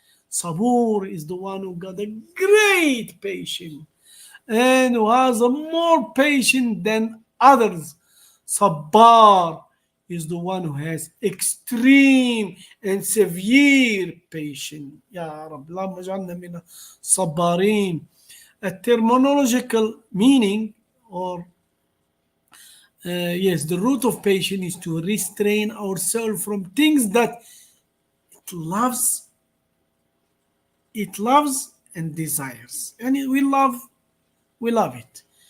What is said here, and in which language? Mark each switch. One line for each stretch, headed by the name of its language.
English: Sabur is the one who got a great patience and who has a more patience than others. Sabbar is the one who has extreme and severe patience.
Arabic: Ya Rab, اللهم اجعلنا من الصبارين.
English: A terminological meaning or yes, the root of patience is to restrain ourselves from things that it loves, it loves and desires, and we love it.